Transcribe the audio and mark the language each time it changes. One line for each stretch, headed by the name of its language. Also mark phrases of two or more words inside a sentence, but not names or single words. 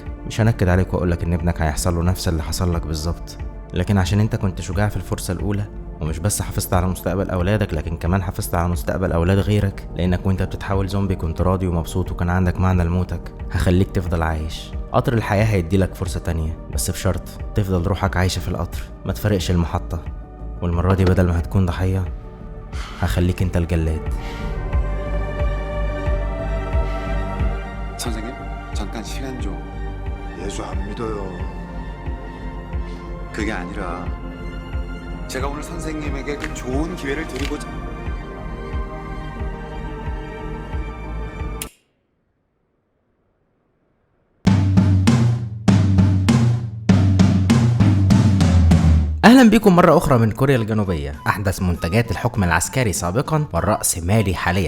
Arabic: مش هنكد عليك واقولك ان ابنك هيحصل له نفس اللي حصل لك بالظبط، لكن عشان انت كنت شجاع في الفرصه الاولى، ومش بس حافظت على مستقبل اولادك لكن كمان حافظت على مستقبل اولاد غيرك، لانك وانت بتتحول زومبي كنت راضي ومبسوط وكان عندك معنى لموتك، هخليك تفضل عايش. قطر الحياة هيديلك فرصة تانية، بس بشرط تفضل روحك عايشة في القطر، ما تفرقش المحطة. والمرة دي بدل ما هتكون ضحية هخليك انت الجلاد.
Korean: 선생님, 잠깐 시간 좀. 예수 안 믿어요. 그게 아니라 제가 오늘 선생님에게 그 좋은 기회를 드리고자.
Arabic: اهلا بكم مرة اخرى من كوريا الجنوبية، احدث منتجات الحكم العسكري سابقا والرأسمالي حاليا.